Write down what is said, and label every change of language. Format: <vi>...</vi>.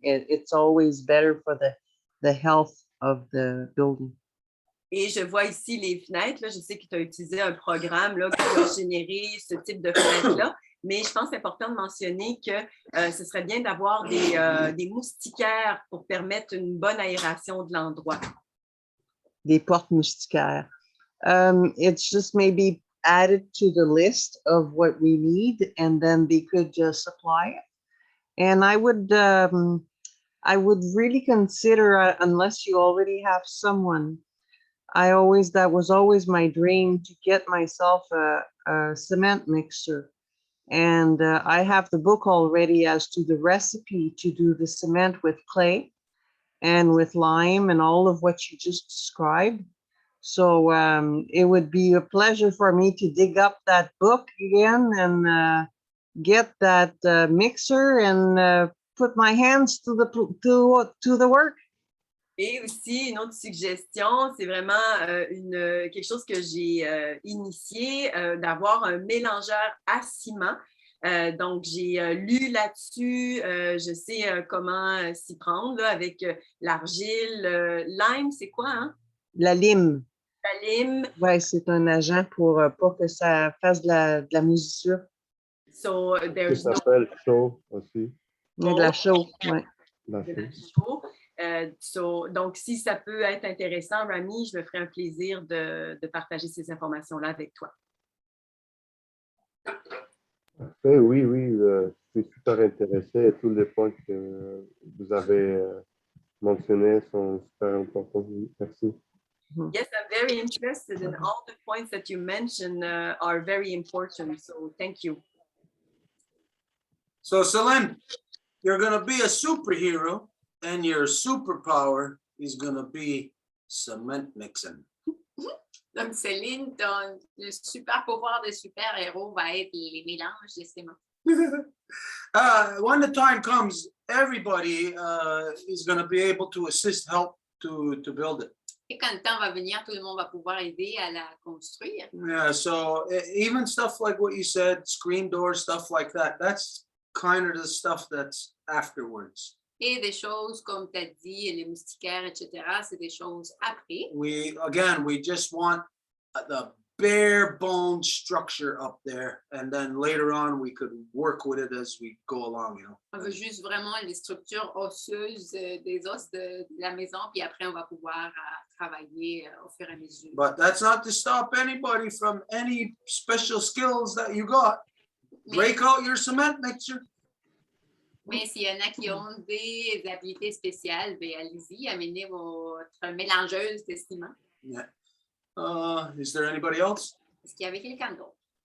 <en>It's always better for the health of the building.</en> <fr>Et je vois ici les fenêtres. Là, je sais que tu as utilisé un programme là, qui va générer ce type de fenêtres-là. Mais je pense que c'est important de mentionner que ce serait bien d'avoir des moustiquaires pour permettre une bonne aération de l'endroit. Des portes moustiquaires.</fr> <en>It's just maybe added to the list of what we need, and then they could just supply it. And I would really consider, unless you already have someone, that was always my dream to get myself a cement mixer. And I have the book already as to the recipe to do the cement with clay and with lime and all of what you just described. So it would be a pleasure for me to dig up that book again and get that mixer and put my hands to the work.</en> <fr>Et aussi, une autre suggestion, c'est vraiment quelque chose que j'ai initié, d'avoir un mélangeur à ciment. Donc, j'ai lu là-dessus, je sais comment s'y prendre là, avec l'argile. Lime, c'est quoi, hein? La lime. La lime. Oui, c'est un agent pour pas que ça fasse de la moisissure.</fr> <en>So, there's</en> <fr>Ça s'appelle chaud aussi. Il y a de la chaux, oui. De la chaux. Donc, si ça peut être intéressant, Rami, je me ferai un plaisir de partager ces informations-là avec toi. Parfait, oui, je suis super intéressé et tous les points que vous avez mentionnés sont super importants. Oui, merci.</fr> <en>Yes, I'm very interested in all the points that you mentioned are very important. So thank you. So Celine, you're going to be a superhero and your superpower is going to be cement mixing.</en> <fr>Donc, Céline, ton super pouvoir de super-héros va être les mélanges de ciment.</fr> <en>When the time comes, everybody is going to be able to help to build it.</en> <fr>Et quand le temps va venir, tout le monde va pouvoir aider à la construire.</fr> <en>Yeah, so even stuff like what you said, screen doors, stuff like that, that's kind of the stuff that's afterwards.</en> <fr>Et des choses comme tu as dit, les moustiquaires, etc., c'est des choses après.</fr> <en>We just want the bare bone structure up there, and then later on we could work with it as we go along, you know.</en> <fr>On veut juste vraiment les structures osseuses des os de la maison, puis après on va pouvoir travailler au fur et à mesure.</fr> <en>But that's not to stop anybody from any special skills that you got. Break out your cement mixer.</en> <fr>Mais s'il y en a qui ont des habiletés spéciales, ben allez-y, amenez votre mélangeuse de ciment.</fr> <en>Yeah. Is there anybody else?</en> <fr>Est-ce qu'il y avait quelqu'un d'autre?</fr>